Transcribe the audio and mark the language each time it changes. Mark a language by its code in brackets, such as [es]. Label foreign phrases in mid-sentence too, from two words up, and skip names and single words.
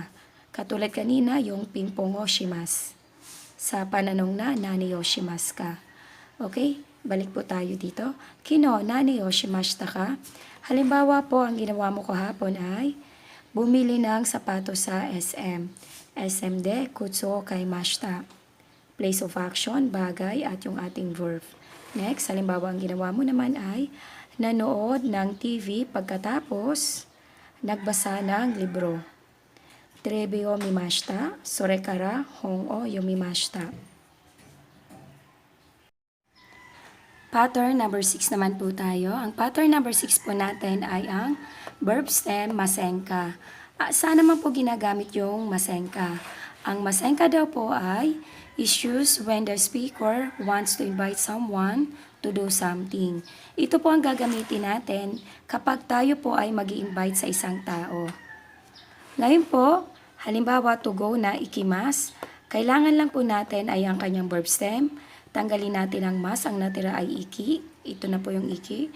[tl] Katulad kanina yung [ja] ピンポンをします. [tl] Sa pananong na [ja] 何をしますか. [tl] Okay, balik po tayo dito. [ja] 昨日何をしましたか? [tl] Halimbawa po, ang ginawa mo kahapon ay bumili ng sapatos sa SM. [ja] SMで靴買いました. [en] Place of action, [tl] bagay at yung ating verb. Next, halimbawa ang ginawa mo naman ay nanood ng TV pagkatapos nagbasa ng libro. [ja] テレビを見ました、それから本を読みました. [en] Pattern number 6 [tl] naman po tayo. Ang [en] pattern number 6 [tl] po natin ay ang [en] verb stem [tl] masenka. Saan naman po ginagamit yung masenka? Ang masenka daw po ay [en] is used when the speaker wants to invite someone to do something. [tl] Ito po ang gagamitin natin kapag tayo po ay mag-i-invite sa isang tao. Ngayon po, halimbawa [en] to go [tl] na ikimas, kailangan lang po natin ay ang kanyang [en] verb stem. [tl] Tanggalin natin ang mas, ang natira ay iki. Ito na po yung iki.